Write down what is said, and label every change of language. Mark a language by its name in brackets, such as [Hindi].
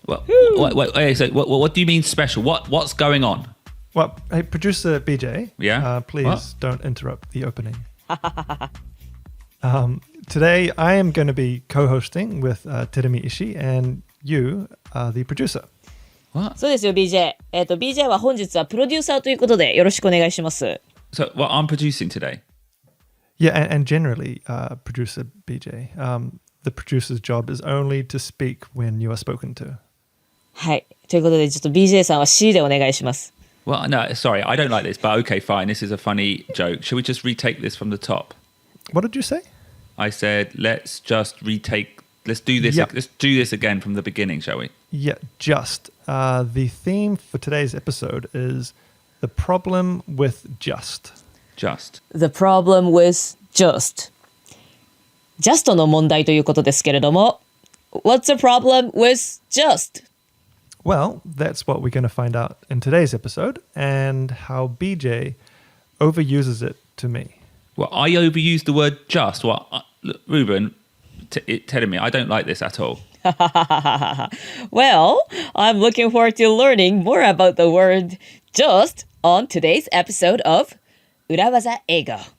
[English] What do you mean special? What's going on? Well, hey, producer BJ, please What? don't interrupt the opening. Today I am going to be co-hosting with Terumi Ishii and you are the producer. What? [Japanese] そうですよ BJ。 BJ は本日はプロデューサーということでよろしくお願いします。 [English] So, I'm producing today. Yeah, and generally, producer BJ, the producer's job is only to speak when you are spoken to. [Japanese] はい。ということでちょっと BJ さんは C でお願いします。 [English] Well, no, sorry, I don't like this, but okay, fine. This is a funny joke. Shall we just retake this from the top? What did you say? I said, let's just retake. Let's do this. Yep. Let's do this again from the beginning, shall we? Yeah, just. The theme for today's episode is the problem with just. Just. The problem with just. [Japanese] just の問題ということですけれども [English] What's the problem with just? Well, that's what we're going to find out in today's episode and how BJ overuses it to me. Well, I overused the word just. Well, look, Ruben, telling me I don't like this at all. Well, I'm looking forward to learning more about the word just on today's episode of 裏技英語.